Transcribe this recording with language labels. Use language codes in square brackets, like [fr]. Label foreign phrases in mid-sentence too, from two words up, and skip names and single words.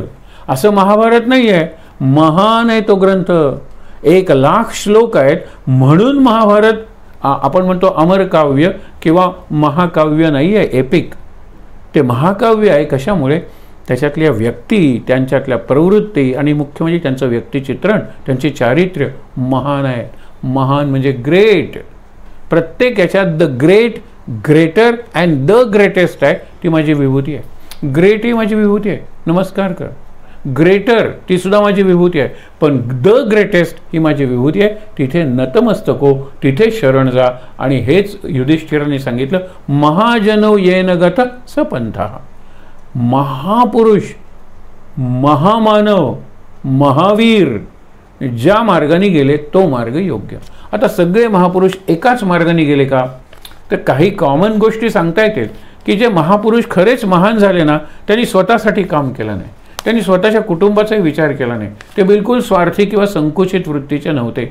[mr] असं महाभारत नाही आहे, महान आहे तो ग्रंथ, 1,00,000 श्लोक आहेत, म्हणून महाभारत आपण म्हणतो अमरकाव्य किंवा महाकाव्य नाही आहे, एपिक. ते महाकाव्य आहे कशामुळे, त्याच्यातल्या व्यक्ती, त्यांच्यातल्या प्रवृत्ती आणि मुख्य म्हणजे त्यांचं व्यक्तिचित्रण, त्यांची चारित्र्य महान आहे. महान म्हणजे ग्रेट. प्रत्येक याच्यात [en] the great, greater and the greatest [mr] आहे, ती माझी विभूती आहे. ग्रेट ही माझी विभूती आहे, नमस्कार कर. ग्रेटर ती सुद्धा माझी विभूती आहे, पण [en] the greatest [mr] ही माझी विभूती आहे. तिथे नतमस्तक हो, तिथे शरण जा. आणि हेच युधिष्ठिरांनी सांगितलं, [sa] महाजनो येन गत स पंथः. [mr] महापुरुष, महामानव, महावीर ज्या मार्गाने गेले तो मार्ग योग्य. आता सगळे महापुरुष एकाच मार्गाने गेले का, तर काही कॉमन गोष्टी सांगता येतील की जे महापुरुष खरेच महान झाले ना, त्यांनी स्वतःसाठी काम केलं नाही, त्यांनी स्वतःच्या कुटुंबाचाही विचार केला नाही, ते बिलकुल स्वार्थी किंवा संकुचित वृत्तीचे नव्हते.